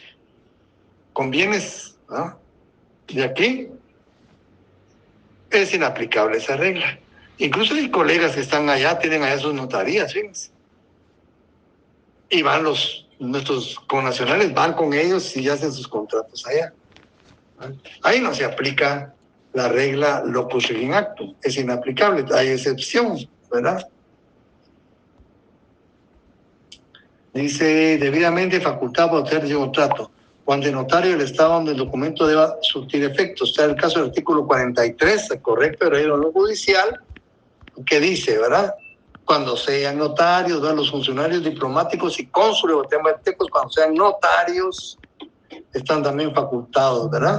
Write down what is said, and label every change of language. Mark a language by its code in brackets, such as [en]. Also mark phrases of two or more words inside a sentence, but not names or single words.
[es] Con bienes, ¿no?, de aquí, es inaplicable esa regla. Incluso hay colegas que están allá, tienen allá sus notarías, fíjense. Y van nuestros connacionales, van con ellos y hacen sus contratos allá. Ahí no se aplica la regla [la] locus regit actum, [es] es inaplicable, hay excepción, ¿verdad? Dice, debidamente facultado para obtener ese contrato, cuando el notario del estado donde el documento deba surtir efectos. Está el caso del artículo 43, correcto, de la ley de norma judicial, que dice, ¿verdad?, cuando sean notarios, ¿verdad?, los funcionarios diplomáticos y cónsules guatemaltecos, cuando sean notarios, están también facultados, ¿verdad?